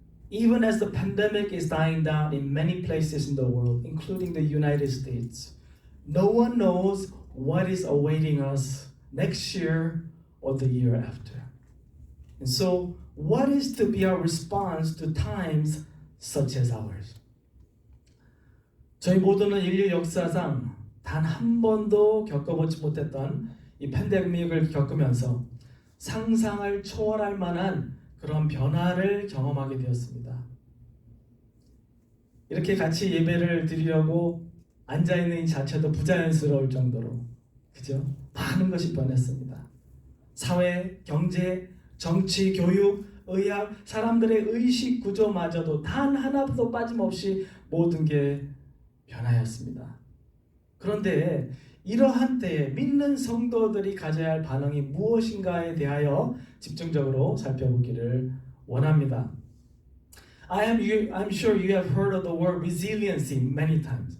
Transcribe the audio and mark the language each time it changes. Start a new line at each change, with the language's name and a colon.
English: Even as the pandemic is dying down in many places in the world, including the United States, no one knows what is awaiting us next year or the year after. And so, what is to be our response to times such as ours?
Korean: 저희 모두는 인류 역사상 단 한 번도 겪어보지 못했던 이 팬데믹을 겪으면서 상상을 초월할 만한 그런 변화를 경험하게 되었습니다. 이렇게 같이 예배를 드리려고 앉아있는 이 자체도 부자연스러울 정도로 그죠? 많은 것이 변했습니다. 사회, 경제, 정치, 교육, 의학, 사람들의 의식 구조마저도 단 하나도 빠짐없이 모든 게 변화였습니다. 그런데 이러한 때에 믿는 성도들이 가져야 할 반응이 무엇인가에 대하여 집중적으로 살펴보기를 원합니다.
English: I'm sure you have heard of the word resiliency many times.